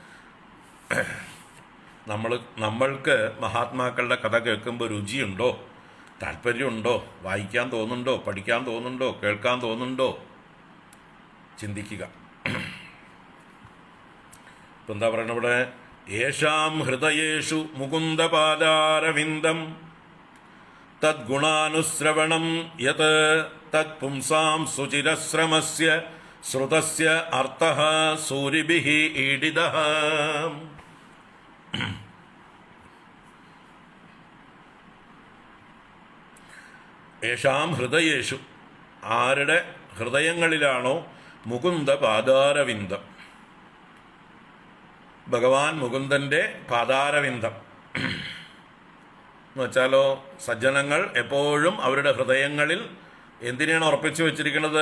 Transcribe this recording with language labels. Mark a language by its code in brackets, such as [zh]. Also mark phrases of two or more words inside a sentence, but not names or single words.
[ml] നമ്മൾക്ക് മഹാത്മാക്കളുടെ കഥ കേൾക്കുമ്പോൾ രുചിയുണ്ടോ, താല്പര്യമുണ്ടോ, വായിക്കാൻ തോന്നുന്നുണ്ടോ, പഠിക്കാൻ തോന്നുന്നുണ്ടോ, കേൾക്കാൻ തോന്നുന്നുണ്ടോ, ചിന്തിക്കുക. ഇപ്പം എന്താ പറയുന്നത് ഇവിടെ? [sa] യേഷാം ഹൃദയേഷു മുകുന്ദപാദാരവിന്ദം തദ്ഗുണാനുശ്രവണം യത് തത് പുംസാം സുചിരശ്രമസ്യ ശ്രുതസ്യ അർത്ഥഃ സൂരിഭിഃ ഈഡിതഃ. യേഷാം ഹൃദയേഷു, [ml] ആരുടെ ഹൃദയങ്ങളിലാണോ മുകുന്ദപാദാരവിന്ദം, ഭഗവാൻ മുകുന്ദൻ്റെ പാദാരവിന്ദം എന്ന് വെച്ചാലോ, സജ്ജനങ്ങൾ എപ്പോഴും അവരുടെ ഹൃദയങ്ങളിൽ എന്തിനാണ് ഉറപ്പിച്ചു വെച്ചിരിക്കുന്നത്?